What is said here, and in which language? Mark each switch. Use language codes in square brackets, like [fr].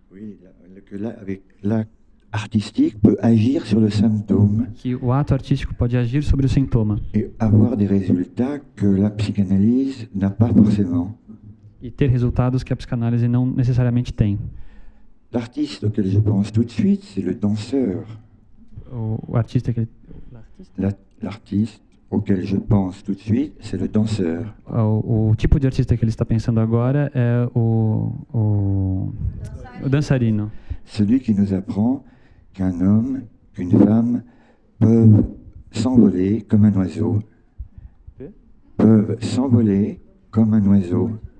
[fr] Oui, avec l'acte artistique peut agir sur le symptôme [pt] que o ato artístico pode agir sobre o sintoma [fr] et avoir des résultats que la psychanalyse n'a pas forcément. [pt] e ter resultados que a psicanálise não necessariamente tem. [fr] L'artiste auquel je pense tout de suite, c'est le danseur. [pt] O artista que [fr] L'artiste auquel je pense tout de suite, c'est le danseur. [pt] o tipo de artista que ele está pensando agora é o dançarino. [fr] Celui qui nous apprend qu'un homme, qu'une femme peuvent s'envoler comme un oiseau. Peuvent s'envoler comme un oiseau.